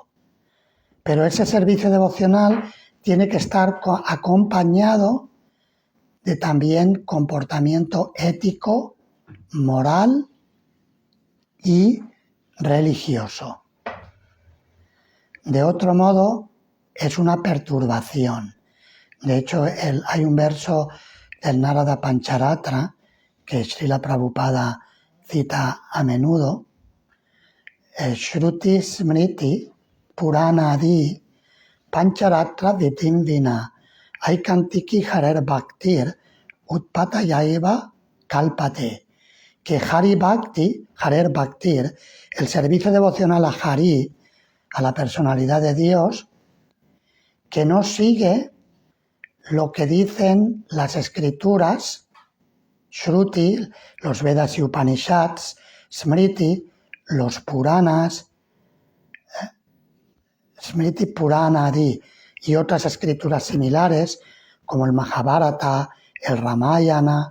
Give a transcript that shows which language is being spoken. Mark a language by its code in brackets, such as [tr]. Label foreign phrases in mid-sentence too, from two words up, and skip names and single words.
[es] Pero ese servicio devocional tiene que estar acompañado de también comportamiento ético, moral y religioso. De otro modo, es una perturbación. De hecho, hay un verso del Narada Pancharatra, que Srila Prabhupada cita a menudo, [sa] Shruti Smriti Purana Adi Pancharatra Vitim Vina Aikantiki Harer Bhaktir Utpata Yaiva Kalpate, que Hari Bhakti, Harer Bhaktir, [es] el servicio devocional a Hari, a la personalidad de Dios, que no sigue lo que dicen las escrituras, Shruti, los Vedas y Upanishads, Smriti, los Puranas, [sa] Smriti Purana Adi [es] y otras escrituras similares como el Mahabharata, el Ramayana.